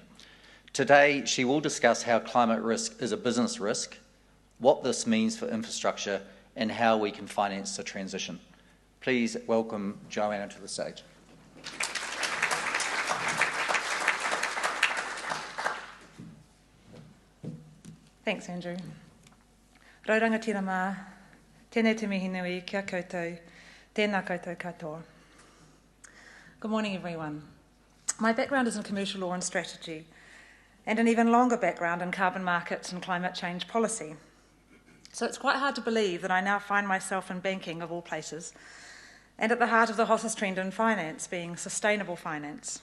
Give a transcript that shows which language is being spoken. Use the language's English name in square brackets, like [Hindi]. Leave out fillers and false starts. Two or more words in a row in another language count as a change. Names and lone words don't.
[English] Today, she will discuss how climate risk is a business risk, what this means for infrastructure, and how we can finance the transition. Please welcome Joanna to the stage. Thanks, Andrew. [Māori] Rauranga tira mā, tēnei te mihi nui, kia koutou, tēnā koutou katoa. [English] Good morning, everyone. My background is in commercial law and strategy, and an even longer background in carbon markets and climate change policy. So it's quite hard to believe that I now find myself in banking, of all places, and at the heart of the hottest trend in finance, being sustainable finance.